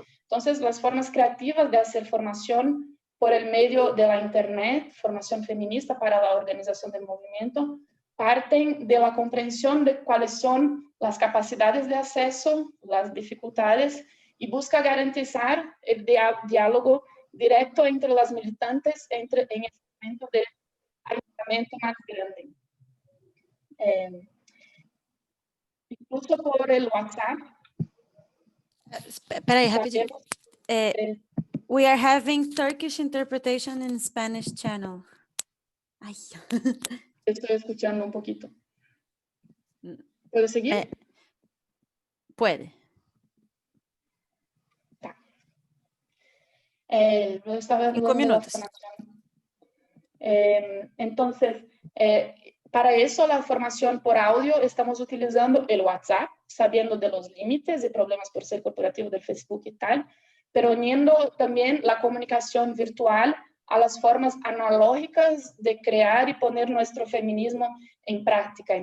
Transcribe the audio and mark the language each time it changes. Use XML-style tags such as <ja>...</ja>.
<es>Entonces, las formas creativas de hacer formación por el medio de la Internet, formación feminista para la organización del movimiento, parten de la comprensión de cuáles son las capacidades de acceso, las dificultades, y busca garantizar el diálogo directo entre las militantes en el momento de ayuntamiento más grande. Incluso por el WhatsApp.</es> <pt>Espera aí, rapidinho.</pt> <en>We are having Turkish interpretation in Spanish channel. Ay.</en> <es>Estoy escuchando un poquito. ¿Puedo seguir? Puede. Yo estaba hablando minutos. formación. Entonces, para eso la formación por audio estamos utilizando el WhatsApp, sabiendo de los límites y problemas por ser corporativo del Facebook y tal, pero uniendo también la comunicación virtual a las formas analógicas de crear y poner nuestro feminismo en práctica.</es>